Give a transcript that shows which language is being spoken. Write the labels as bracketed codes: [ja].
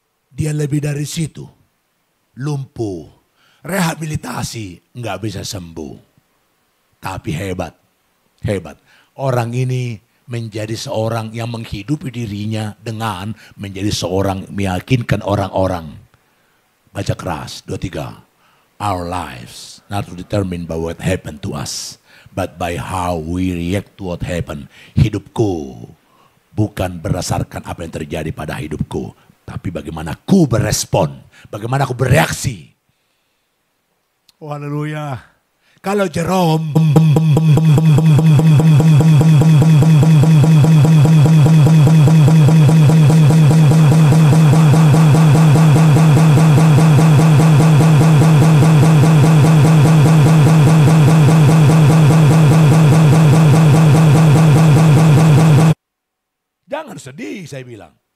[id] Dia lebih dari situ, lumpuh, rehabilitasi nggak bisa sembuh. Tapi hebat, hebat. Orang ini menjadi seorang yang menghidupi dirinya dengan menjadi seorang meyakinkan orang-orang. Baca keras, 23. [en] Our lives not determined by what happened to us, but by how we react to what happened. [id] Hidupku bukan berdasarkan apa yang terjadi pada hidupku, tapi bagaimana aku berespon, bagaimana aku bereaksi. Oh haleluya. Kalau Jerome jangan sedih, saya bilang.